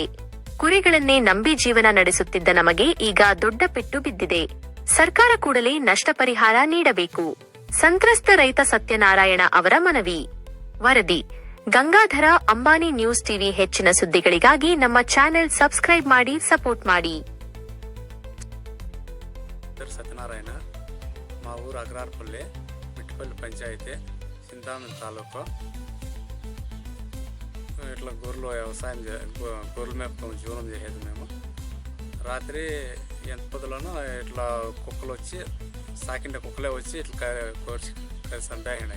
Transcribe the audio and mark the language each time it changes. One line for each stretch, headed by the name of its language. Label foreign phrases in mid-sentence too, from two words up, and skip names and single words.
Kannada: ಕುರಿಗಳನ್ನೇ ನಂಬಿ ಜೀವನ ನಡೆಸುತ್ತಿದ್ದ ನಮಗೆ ಈಗ ದೊಡ್ಡ ಪೆಟ್ಟು ಬಿದ್ದಿದೆ. ಸರ್ಕಾರ ಕೂಡಲೇ ನಷ್ಟ ಪರಿಹಾರ ನೀಡಬೇಕು. ಸಂತ್ರಸ್ತ ರೈತ ಸತ್ಯನಾರಾಯಣ ಅವರ ಮನವಿ. ವರದಿ: ಗಂಗಾಧರ, ಅಂಬಾನಿ ನ್ಯೂಸ್ ಟಿವಿ. ಹೆಚ್ಚಿನ ಸುದ್ದಿಗಳಿಗಾಗಿ ನಮ್ಮ ಚಾನೆಲ್ ಸಬ್ಸ್ಕ್ರೈಬ್ ಮಾಡಿ, ಸಪೋರ್ಟ್ ಮಾಡಿ.
Telugu: సత్యనారాయణ మా ఊరు అగ్రార్పల్లి మిట్టిపల్లి పంచాయతీ చింతామణి తాలూకు. ఇట్లా గొర్రెలు వ్యవసాయం గొర్రెల మేపకం జీవనం చేసేది మేము. రాత్రి ఎంత పొద్దులోనూ ఇట్లా కుక్కలు వచ్చి సాకిండే కుక్కలే వచ్చి ఇట్లా కోర్చి చంపేసినాయి.